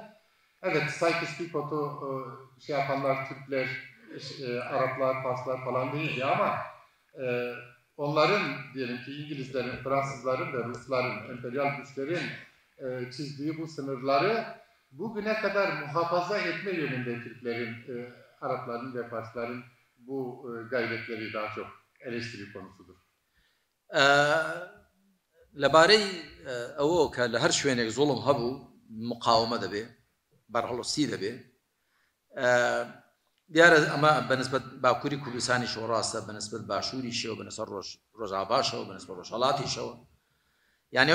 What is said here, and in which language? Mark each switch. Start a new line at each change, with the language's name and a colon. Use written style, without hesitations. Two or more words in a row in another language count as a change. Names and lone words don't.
Turkish: Evet, Sykes-Picot'u şey yapanlar Türkler, Araplar, Farslar falan değildi ama onların diyelim ki İngilizlerin, Fransızların ve Rusların, emperyal güçlerin çizdiği bu sınırları bugüne kadar muhafaza etme yönünde Türklerin, Arapların ve Farsların bu gayretleri daha çok eleştiri konusudur.
Central Kurdish: لەبارەی ئەوە کە لە هەر شوێنێک زوڵم هەبوو مقاومە دەبێ بەرهەڵەسی دەبێ دیارە ئەمە بەنسبەت باکووری کوردستانیشەوە ڕاستە بەنسبەت باشووریشەوە بەنسبەت ڕۆژاواباشەوە بەنسبەت ڕۆژهەڵاتیشەوە یعنی